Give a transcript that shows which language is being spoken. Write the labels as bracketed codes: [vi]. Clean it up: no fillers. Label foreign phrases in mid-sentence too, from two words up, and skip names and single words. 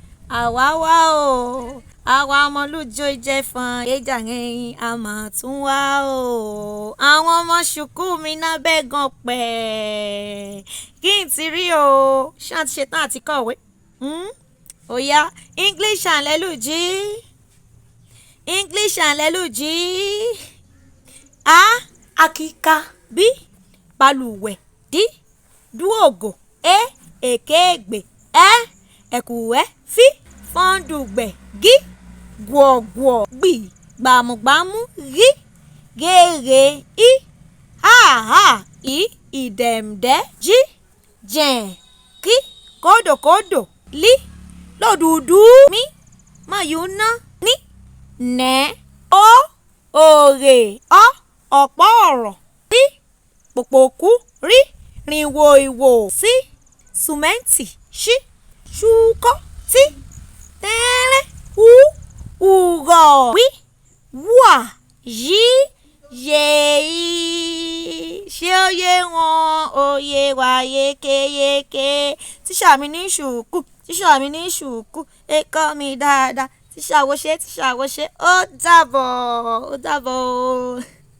[yo] àwa wá o àwa ọmọ Leluji Òìjefòn èjà ẹ̀yìn àmọ̀ tún wá o àwọn ọmọ ṣùkú mi náà bẹ́ẹ̀ gan pẹ́ kí n ti rí o ṣé àti ṣetán àti kọ̀wé ó yá [en] English and Lelújí English and Lelújí [yo] a Àkíkàágbá b balùwẹ̀ d dúògò e èkéègbè ẹ ẹ̀kúwẹ́ f fọ́ndùgbẹ̀ g gwọ̀gwọ̀ gbì gbàmùgbàmù r gèrè i háàhá i ìdẹ̀m̀dẹ́ j jẹ̀ k kódòkódò l lòdùdú m mọ̀yúná n nẹ́ ó òrè ọ́ ọ̀pọ̀ ọ̀rọ̀ p pòpòkú r rìnwò ìwò s sùmẹ́ǹtì ṣ ṣúkọ́ t tẹ́rẹ́ hu ùrọ̀ wí wà yí yèyí ṣé ó yé wọn òye wà yékéyéké tíṣà mi ní ṣùkú tíṣà mi ní ṣùkú ẹ kọ́ mi dáadáa tíṣà wo ṣe ó dàbọ̀ ó dàbọ̀.